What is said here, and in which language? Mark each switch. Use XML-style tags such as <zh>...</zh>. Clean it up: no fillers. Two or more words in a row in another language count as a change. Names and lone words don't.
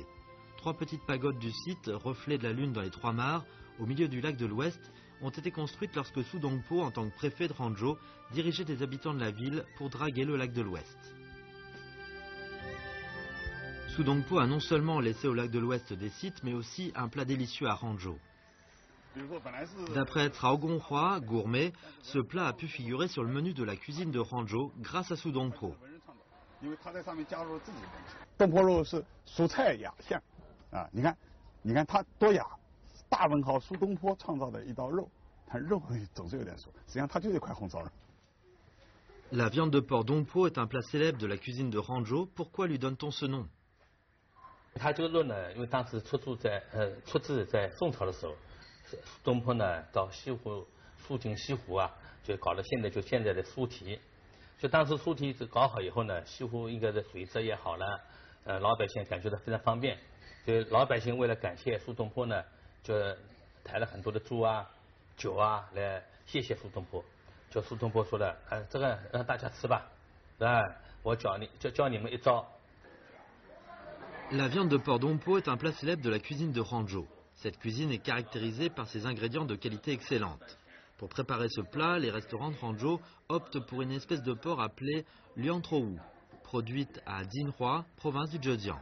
<fr>3 petites pagodes du site, reflet de la lune dans les Trois Mares, au milieu du lac de l'Ouest, ont été construites lorsque Su Dongpo, en tant que préfet de Hangzhou, dirigeait des habitants de la ville pour draguer le lac de l'Ouest. Su Dongpo a non seulement laissé au lac de l'Ouest des sites, mais aussi un plat délicieux à Hangzhou. D'après Cao Gonghua, gourmet, ce plat a pu figurer sur le menu de la cuisine de Hangzhou grâce à Su Dongpo.</fr> <zh>东坡肉是蔬菜雅象啊，你看它多雅，大文豪苏东坡创造的一道肉，它肉总是有点熟，实际上它就是一块红烧肉。</zh> <fr>La viande de porc Dongpo est un plat célèbre de la cuisine de Hangzhou. Pourquoi lui donne-t-on ce nom?</fr> <zh>它这个肉呢，因为当时出自在宋朝的时候，东坡呢到西湖苏锦西湖啊，就搞了现在的苏堤。就当时苏堤搞好以后呢，西湖应该的水质也好了，老百姓感觉到非常方便。所以老百姓为了感谢苏东坡呢，就抬了很多的猪啊、酒啊来谢谢苏东坡。就苏东坡说的，这个让大家吃吧，我教你们一招。</zh> <fr>La viande de porc Dongpo est un plat célèbre de la cuisine de Hangzhou. Cette cuisine est caractérisée par ses ingrédients de qualité excellente. Pour préparer ce plat, les restaurants de Hangzhou optent pour une espèce de porc appelée liantrou, produite à Jinhua, province du Zhejiang.</fr>